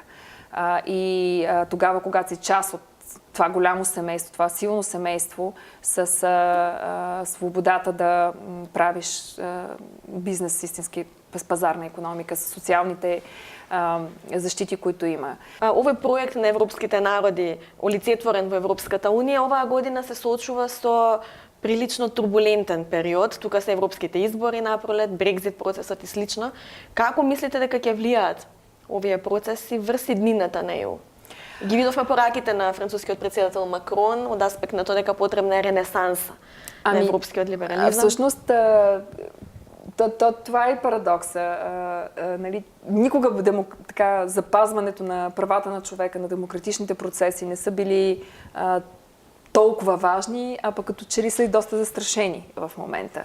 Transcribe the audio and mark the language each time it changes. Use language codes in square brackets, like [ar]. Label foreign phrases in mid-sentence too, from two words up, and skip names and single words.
[bg] И тогава, когато си част от това голямо семейство, това силно семейство, с свободата да правиш бизнес, истински пазарна икономика, с социалните защити, които има. [mk] Овој проект на европските народи, олицетворен во Европската унија, оваа година се соочува со прилично турбулентен период. Тука се европските избори напролет, Брекзит процесот и слично. Како мислите дека ќе влијаат овие процеси врз иднината на ЕУ? Ги видовме пораките на францускиот председател Макрон од аспект на тоа дека потребна е ренесанса на европскиот либерализам. [bg] Всъщност, това е парадокса. Никога запазването на правата на човека, на демократичните процеси не са били толкова важни, а пък като че ли са и доста застрашени в момента.